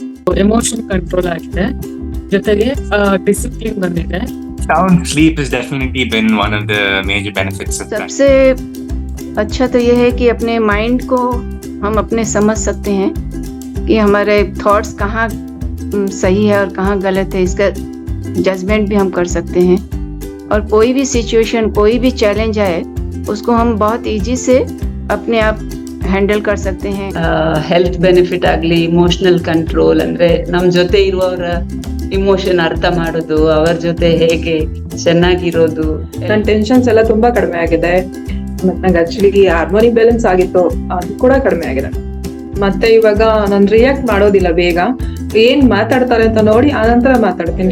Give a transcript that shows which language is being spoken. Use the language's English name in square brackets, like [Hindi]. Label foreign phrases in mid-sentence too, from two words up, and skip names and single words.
[English] emotion control [Kannada] ಆಗಿದೆ, ಜೊತೆಗೆ ಡಿಸಿಪ್ಲಿನ್ ಬಂದಿದೆ. [English] Sound sleep has definitely been one of the major benefits of that. [Hindi] सबसे अच्छा तो ये है कि अपने माइंड को हम अपने समझ सकते हैं कि हमारे थॉट्स कहाँ सही है और कहाँ गलत है, इसका जजमेंट भी हम कर सकते हैं। और कोई भी सिचुएशन, कोई भी चैलेंज आए उसको हम बहुत इजी से अपने आप ಹ್ಯಾಂಡಲ್ कर सकते हैं। [English] health benefit [Kannada] ಆಗಲಿ, [English] emotional control [Kannada] ಅಂದ್ರೆ ನಮ್ ಜೊತೆ ಇರುವವರ ಇಮೋಷನ್ ಅರ್ಥ ಮಾಡೋದು, ಅವರ ಜೊತೆ ಹೇಗೆ ಚೆನ್ನಾಗಿರೋದು. ನನ್ನ ಟೆನ್ಷನ್ಸ್ ಎಲ್ಲ ತುಂಬಾ ಕಡಿಮೆ ಆಗಿದೆ. ಮತ್ತೆ ನಂಗೆ ಆಕ್ಚುಲಿ [English] harmony balance [Kannada] ಆಗಿತ್ತು, ಅದು ಕೂಡ ಕಡಿಮೆ ಆಗಿದೆ. ಮತ್ತೆ ಇವಾಗ ನಾನು ರಿಯಾಕ್ಟ್ ಮಾಡೋದಿಲ್ಲ, ಬೇಗ ಏನ್ ಮಾತಾಡ್ತಾರೆ ಅಂತ ನೋಡಿ ಆನಂತರ ಮಾತಾಡ್ತೀನಿ.